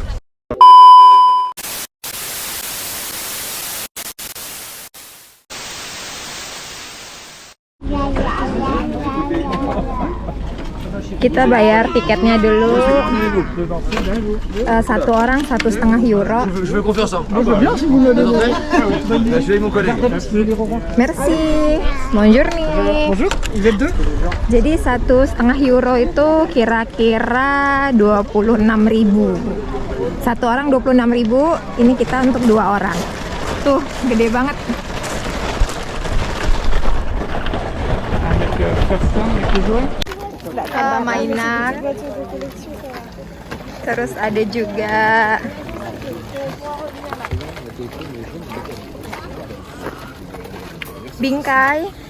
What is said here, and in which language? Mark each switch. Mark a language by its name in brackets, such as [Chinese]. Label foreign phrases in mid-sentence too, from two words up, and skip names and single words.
[Indonesian] Kita bayar tiketnya dulu. Satu orang 1,5 euro. [French] Merci. [Indonesian] Bonjour nih. Jadi 1,5 euro itu kira-kira 26.000. Satu orang 26.000. Ini kita untuk 2 orang. Tuh, gede banget. Mainan, terus ada juga bingkai.